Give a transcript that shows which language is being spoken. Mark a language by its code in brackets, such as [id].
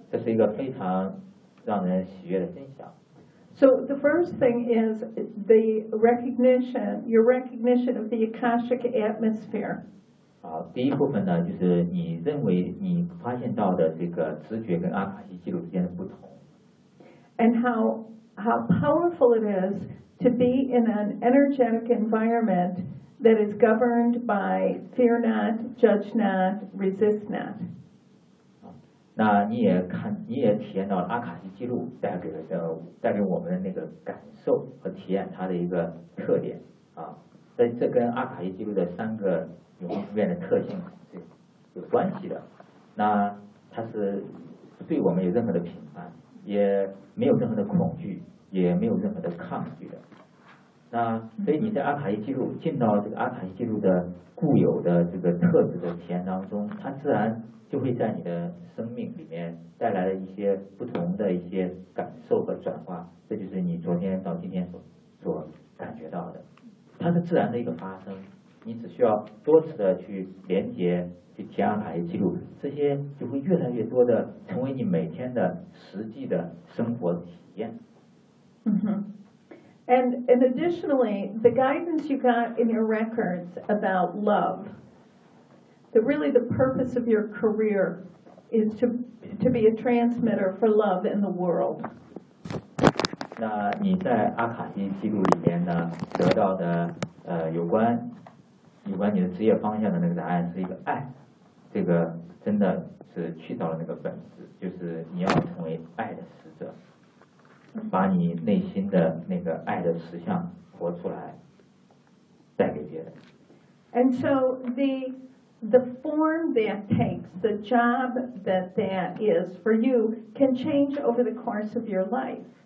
[zh] 这是一个非常让人喜悦的分享。 [en] So the first thing is the recognition of the Akashic atmosphere. [zh] 好，第一部分呢，就是你认为你发现到的这个直觉跟阿卡西记录之间的不同。 [en] And how powerful it is to be in an energetic environment that is governed by fear not, judge not, resist not. [zh] 那你也体验到了阿卡西记录带给我们的那个感受和体验，它的一个特点啊，所以这跟阿卡西记录的三个永恒不变的特性是有关系的。那它是对我们有任何的评判，也没有任何的恐惧，也没有任何的抗拒的。那所以你在阿卡西记录进到这个阿卡西记录的固有的这个特质的体验当中，它自然就会在你的生命里面带来了一些不同的一些感受和转化，这就是你昨天到今天所感觉到的，它是自然的一个发生，你只需要多次的去连接去提阿卡西记录，这些就会越来越多的成为你每天的实际的生活体验。嗯哼。 [en] And additionally, the guidance you got in your records about love, that really the purpose of your career is to be a transmitter for love in the world. [zh] 那你在阿卡西记录里面呢得到的有关你的职业方向的那个答案是一个爱，这个真的是去到了那个本质，就是你要成为爱的使者。把你内心的那个爱的实相活出来，带给别人。 [en] And so the form that takes, the job that is for you can change over the course of your life.